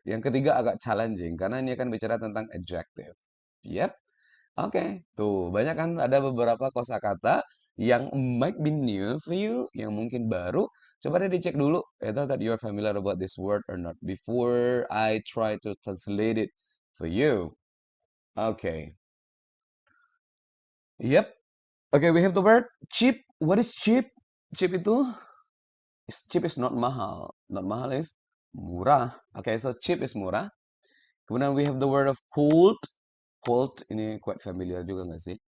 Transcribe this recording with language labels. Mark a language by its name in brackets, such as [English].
[Indonesian] Yang ketiga agak challenging karena ini akan bicara tentang adjective. Yap, oke. Tuh, banyak kan ada beberapa kosakata yang [English] might be new for you, [Indonesian] yang mungkin baru. Coba deh dicek dulu, [English] either that you're familiar about this word or not before I try to translate it for you. Okay. Yep. Okay, we have the word cheap. What is cheap? Cheap itu cheap is not mahal. Not mahal is murah. Okay, so cheap is murah. [Indonesian] Kemudian [English] we have the word of cold. [Indonesian] Cold ini [English] quite familiar [Indonesian] juga nggak sih?